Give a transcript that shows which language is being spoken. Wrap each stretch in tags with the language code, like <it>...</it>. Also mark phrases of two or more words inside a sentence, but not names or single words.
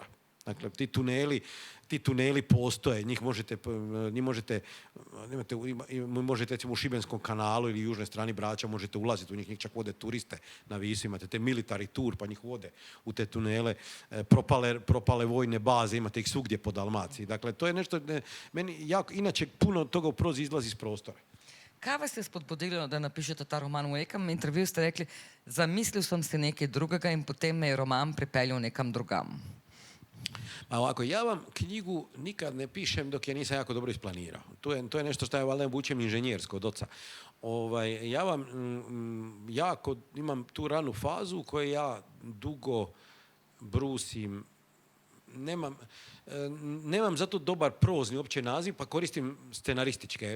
<hr>Dakle, ti tuneli postoje, njih možete recimo u Šibenskom kanalu ili južnoj strani Brača možete ulaziti u njih čak vode turiste na Visu, imate te</hr> <en>military tour</en> <hr>pa njih vode u te tunele, propale vojne baze, imate ih svugdje po Dalmaciji. Dakle, to je nešto, meni jako, inače puno toga u prozi izlazi iz prostora.</hr> <sl>Kaj vas je spodbudilo, da napišete ta roman? V nekem intervjuju ste rekli, zamislil sem si nekaj drugega in potem me je roman pripeljal nekam drugam.</sl> <hr>Pa ovako, ja vam knjigu nikad ne pišem dok je nisam jako dobro isplanirao. To je nešto što ja valjda vučem inženjersko od oca. Ja vam jako imam tu ranu fazu u kojoj ja dugo brusim. Nemam zato dobar prozni uopće naziv, pa koristim scenarističke.</hr>